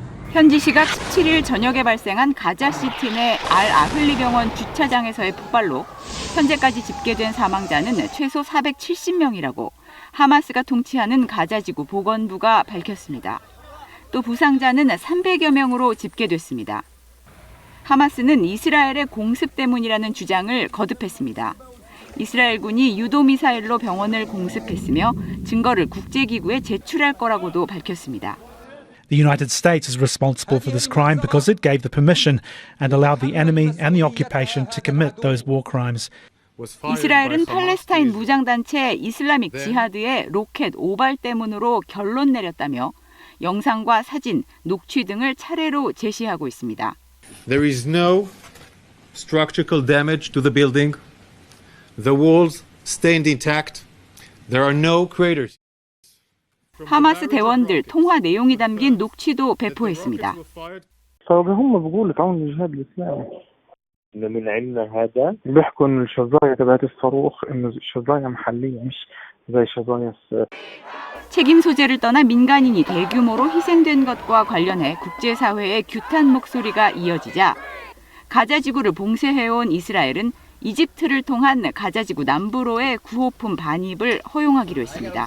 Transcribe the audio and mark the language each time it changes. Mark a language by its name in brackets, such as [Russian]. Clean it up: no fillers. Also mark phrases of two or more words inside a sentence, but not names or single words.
[Korean] 현지 시각 17일 저녁에 발생한 가자시티 내 알-아흘리 병원 주차장에서의 폭발로 현재까지 집계된 사망자는 최소 470명이라고 하마스가 통치하는 가자지구 보건부가 밝혔습니다. 또 부상자는 300여 명으로 집계됐습니다. 하마스는 이스라엘의 공습 때문이라는 주장을 거듭했습니다. 이스라엘군이 유도미사일로 병원을 공습했으며 증거를 국제기구에 제출할 거라고도 밝혔습니다. [English] The United States is responsible for this crime because it gave the permission and allowed the enemy and the occupation to commit those war crimes. [Korean] 이스라엘은 팔레스타인 무장단체 이슬라믹 지하드의 로켓 오발 때문으로 결론 내렸다며 영상과 사진, 녹취 등을 차례로 제시하고 있습니다. [English] There is no structural damage to the building. The walls stand intact. There are no craters. [Korean] 하마스 대원들 통화 내용이 담긴 녹취도 배포했습니다. [Arabic] هم بيقولوا تعاون الجهاد الإسلامي. إنه من عندنا هذا بيحكوا إن الشظايا تبعت الصاروخ إنه شظايا محلية مش زي شظايا. [Korean] 책임 소재를 떠나 민간인이 대규모로 희생된 것과 관련해 국제사회의 규탄 목소리가 이어지자 가자지구를 봉쇄해온 이스라엘은 이집트를 통한 가자지구 남부로의 구호품 반입을 허용하기로 했습니다.